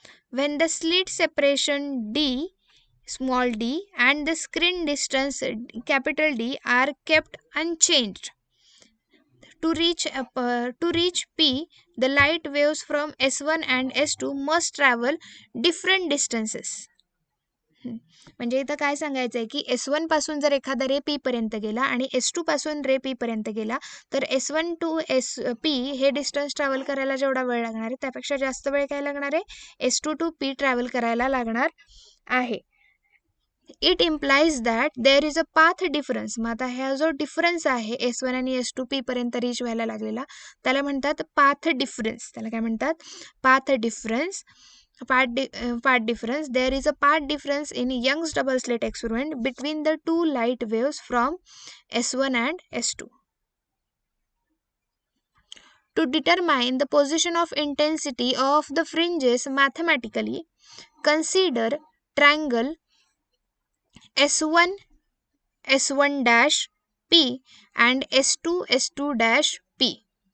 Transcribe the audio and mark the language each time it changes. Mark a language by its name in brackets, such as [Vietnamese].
[English] When the slit separation d, small d, and the screen distance capital D are kept unchanged, to reach P, the light waves from S1 and S2 must travel different distances. [Marathi] म्हणजे इथं काय सांगायचं आहे की S1 पासून जर एखादा रे P पर्यंत गेला आणि S2 पासून रे P पर्यंत गेला तर S1 टू P हे डिस्टन्स ट्रॅव्हल करायला जेवढा वेळ लागणार आहे त्यापेक्षा जास्त वेळ काय लागणार आहे S2 टू P ट्रॅव्हल करायला लागणार आहे. It implies that there is a path difference. मग आता हा जो डिफरन्स आहे S1 आणि S2 P पर्यंत रीच व्हायला लागलेला त्याला म्हणतात पाथ डिफरन्स. त्याला काय म्हणतात? Path difference. Path difference. [English] There is a path difference in Young's double slit experiment between the two light waves from S1 and S2. To determine the position of intensity of the fringes mathematically, consider triangle S1 S1 dash P and S2 S2 dash P.